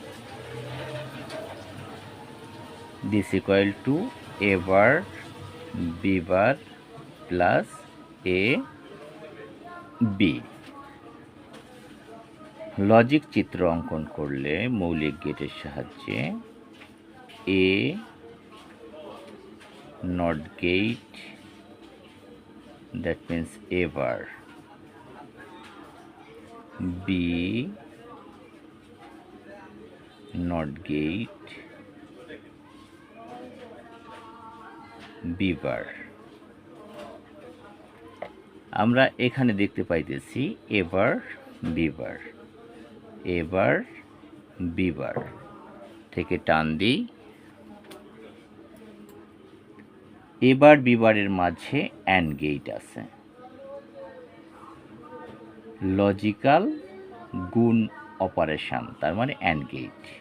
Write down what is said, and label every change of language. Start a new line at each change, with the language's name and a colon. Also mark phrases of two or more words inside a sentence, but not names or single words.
English: this equal to a bar b bar plus a b.
Bangla: লজিক চিত্র অঙ্কন করলে মৌলিক গেটের সাহায্যে
English: a not gate, that means a bar, b not gate, b bar।
Bangla: আমরা এখানে দেখতে পাইতেছি
English: a bar b bar, a bar b bar
Bangla: থেকে টান দিই। এবার বিবারের মাঝে
English: and gate
Bangla: আছে, লজিক্যাল গুণ অপারেশন, তার মানে
English: and gate.